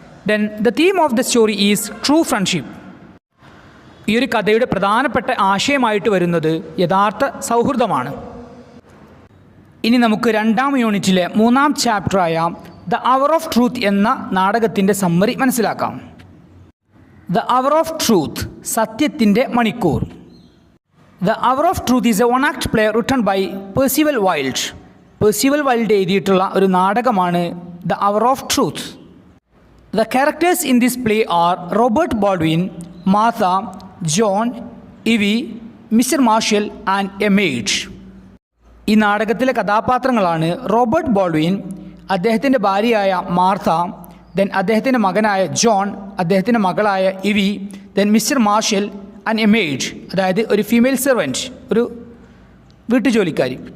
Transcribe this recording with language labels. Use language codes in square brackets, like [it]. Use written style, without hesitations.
[en] Then the theme of the story is true friendship. [ml] ഈ ഒരു കഥയുടെ പ്രധാനപ്പെട്ട ആശയമായിട്ട് വരുന്നത് യഥാർത്ഥ സൗഹൃദമാണ്. ഇനി നമുക്ക് രണ്ടാം യൂണിറ്റിലെ മൂന്നാം ചാപ്റ്ററായ ദ അവർ ഓഫ് ട്രൂത്ത് എന്ന നാടകത്തിൻ്റെ സമ്മറി മനസ്സിലാക്കാം. ദ അവർ ഓഫ് ട്രൂത്ത്, സത്യത്തിൻ്റെ മണിക്കൂർ. [en] The Hour of Truth is a one-act play written by Percival Wilde. [ml] Percival Wilde എഴുതിയിട്ടുള്ള ഒരു നാടകമാണ് The Hour of Truth. [en] The characters in this play are Robert Baldwin, Martha, John, Evie, Mr. Marshall and a maid. [ml] ഈ നാടകത്തിലെ കഥാപാത്രങ്ങളാണ് Robert ബോൾഡ്വിൻ, അദ്ദേഹത്തിൻ്റെ ഭാര്യയായ Martha, then അദ്ദേഹത്തിൻ്റെ മകനായ ജോൺ, അദ്ദേഹത്തിൻ്റെ മകളായ ഇവി, then mister marshal [en] and a maid, [ml] അതായത് ഒരു ഫീമെയിൽ സെർവൻറ്റ്, ഒരു വീട്ടുജോലിക്കാരി.